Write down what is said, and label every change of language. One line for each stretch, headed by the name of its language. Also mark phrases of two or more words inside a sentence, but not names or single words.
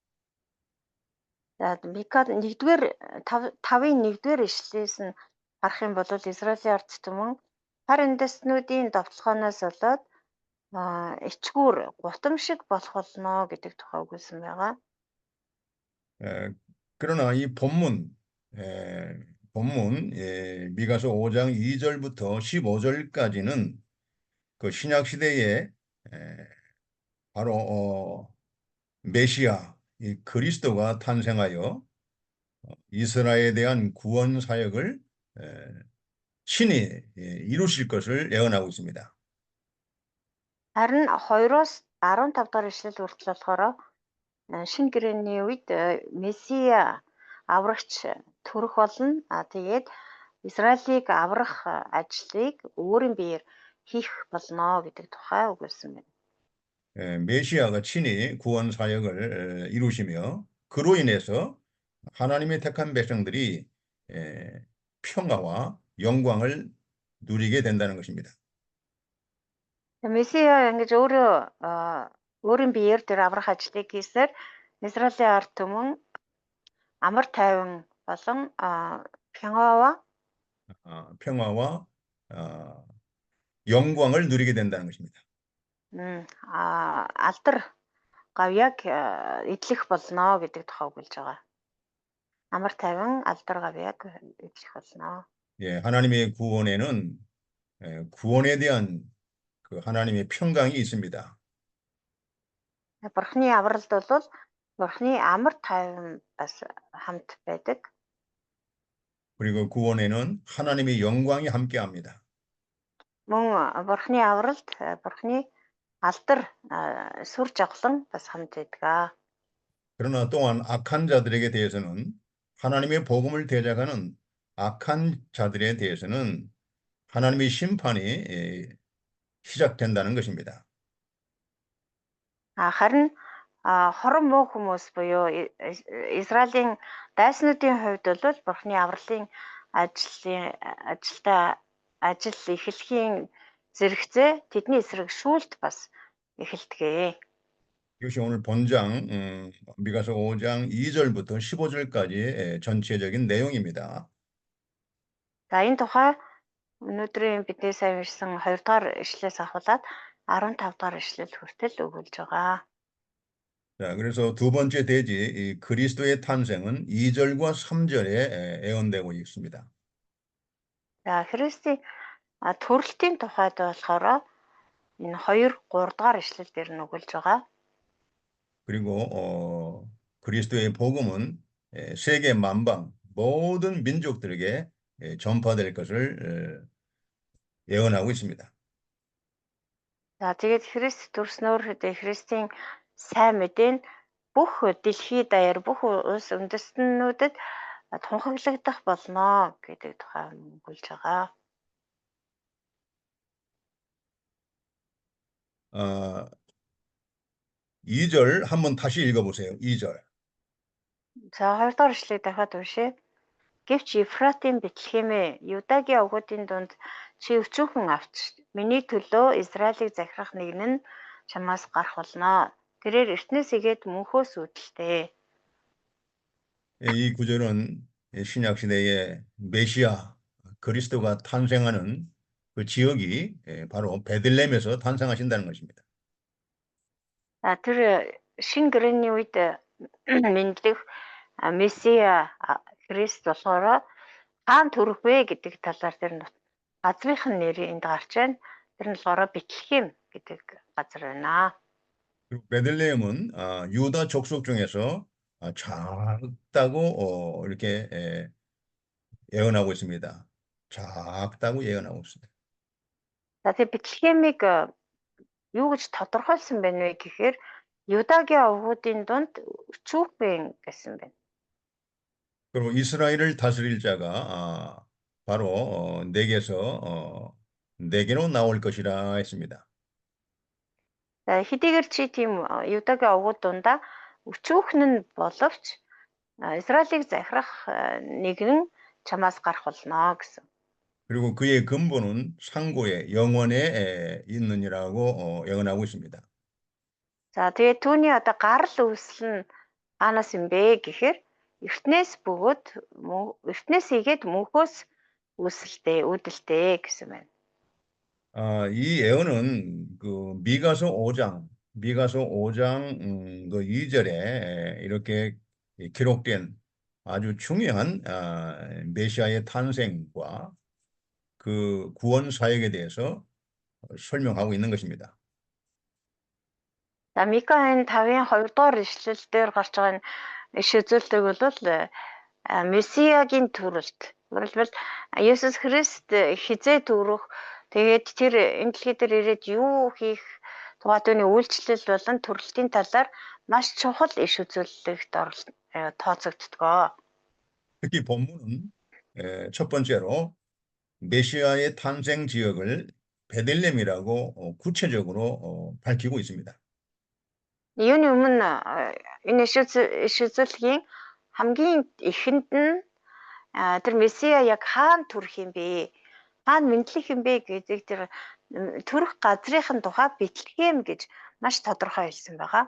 Mongolian: За Мика 5-ын 1-р ишлээс нь харах юм бол Израилийн ард түмэн хар үндэстнүүдийн довтлохоноос болоод ичгүүр гутамшиг болох болно гэдэг тухай өгүүлсэн байгаа.
Korean: 그러나 이 본문 미가서 5장 2절부터 15절까지는 그 신약 시대에 바로 메시아 이 그리스도가 탄생하여 이스라엘에 대한 구원 사역을 친히 이루실 것을 예언하고 있습니다.
Mongolian: Харин 2-оос 15 дахь ишлэл хүртэл болохоор шинэ гэрээний үед Месиа аврагч төрөх болно. Тэгээд Израилийг аврах ажлыг өөрийн биеэр хийх болно гэдэг тухай өгүүлсэн байна.
Korean: 메시아가 친히 구원 사역을 이루시며 그로 인해서 하나님의 택한 백성들이 평화와 영광을 누리게 된다는 것입니다.
Mongolian: Месиа ингэж өөрийн биеэр тэр аврах ажлыг хийсээр Израилийн ард түмэн амар тайван болон
Korean: 평화와 영광을 누리게 된다는 것입니다.
Mongolian: алдар гавьяаг эдлэх болно гэдэг тухай өгүүлж байгаа. Амар тайван алдар гавьяаг эдлэх болно.
Korean: 예, 하나님의 구원에는 구원에 대한 그 하나님의 평강이 있습니다.
Mongolian: Бурхны авралд бол Бурхны амар тайван бас хамт байдаг.
Korean: 그리고 구원에는 하나님의 영광이 함께합니다.
Mongolian: Мөн Бурхны авралд Бурхны алдар сүр жавхлан бас хамт байдаг.
Korean: 그러나 또한 악한 자들에게 대해서는 하나님의 복음을 대적하는 악한 자들에 대해서는 하나님의 심판이 시작된다는 것입니다.
Mongolian: Харин хорон муу хүмүүс буюу Израилийн дайснуудын хувьд бол Бурхны авралын ажил эхлэхийн зэрэгцээ тэдний эсрэг шүүлт бас эхэлдэг.
Korean: 이것이 오늘 본장 미가서 5장 2절부터 15절까지의 전체적인 내용입니다.
Mongolian: За энэ тухай өнөөдрийн бидний сайн уншсан 2 дугаар ишлээс ахуулаад 15 дугаар ишлэл хүртэл өгүүлж байгаа.
Korean: 자, 그래서 두 번째 대지 이 그리스도의 탄생은 2절과 3절에 예언되고 있습니다.
Mongolian: За Христийн төрөлтийн тухайд болохоор энэ 2, 3 дугаар ишлэл дээр нь өгүүлж байгаа.
Korean: 그리고 그리스도의 복음은 세계 만방 모든 민족들에게 전파될 것을 예언하고 있습니다.
Mongolian: За тэгээд Христ төрснөөр Христийн сайн мэдээ нь бүх дэлхий даяар бүх улс үндэстнүүдэд тунхаглагдах болно гэдэг тухай өгүүлж байгаа.
Korean: 2절 한번 다시 읽어보세요. 2절.
Mongolian: За 2 дугаар ишлэгийг дахиад уншъя. Гэвч Ефратим Бэтлехемээ Юдагийн овгуудын дунд чи өчүүхэн авч миний төлөө Израилийг захирах нэгэн нь чамаас гарах болно. Тэрээр эртнээс игээд мөнхөөс үүдэлтэй.
Korean: 이 구절은 신약 시대의 메시아 그리스도가 탄생하는 그 지역이 바로 베들레헴에서 탄생하신다는 것입니다.
Mongolian: Тэр шин гэрээний үед мэдлэх Месиа Христ болохоор хаан төрөх вэ гэдэг талаар тэр нь газрынхын нэр энд гарч байна. Тэр нь болохоор Бэтлехэм гэдэг газар байна.
Korean: 그리고 베들레헴은 유다 족속 중에서 작다고 이렇게 예언하고 있습니다. 작다고 예언하고 있습니다.
Mongolian: За тэр Бэтлехемийг юу гэж тодорхойлсон байна вэ гэхээр Юдагийн овгуудын дунд өчүүхэн гэсэн байна.
Korean: 그리고 이스라엘을 다스릴 자가 바로 내게로 나올 것이라 했습니다.
Mongolian: За хэдийгээр чи тийм Юдагийн овгууд дундаа өчүүхэн нь боловч Израилийг захирах нэгэн чамаас гарах болно гэсэн.
Korean: 그리고 그의 근본은 상고의 영원에 있느니라고 예언하고 있습니다.
Mongolian: За тэгээд түүний одоо гарал үүсэл нь хаанаас юм бэ гэхээр эртнээс игээд мөнхөөс үүдэлтэй гэсэн байна.
Korean: 이 예언은 그 미가서 5장 그 2절에 이렇게 기록된 아주 중요한 메시아의 탄생과 그 구원 사역에 대해서 설명하고 있는 것입니다.
Mongolian: За Микаын 5-ын 2 дугаар ишлэл дээр гарч байгаа иш үзүүлэлтийг бол Месиагийн төрөлт. Өөрөлдвөл Есүс Христ хизээ төрөх тэгээд тэр энэ дэлхий дээр ирээд юу хийх тухай түүний үйлчлэл болон төрөлтийн талаар маш чухал иш үзүүлэлт тооцогддог.
Korean: 특히 본문은 첫 번째로 메시아의 탄생 지역을 베들레헴이라고 구체적으로 밝히고 있습니다.
Mongolian: Юуны өмнө энэ иш үзүүлгийн хамгийн эхэнд нь тэр Месиа яг хаана төрөх юм бэ? Хаана мэдлэх юм бэ гэдэг тэр төрөх газрынхын тухай Бэтлехэм гэж маш тодорхой хэлсэн байгаа.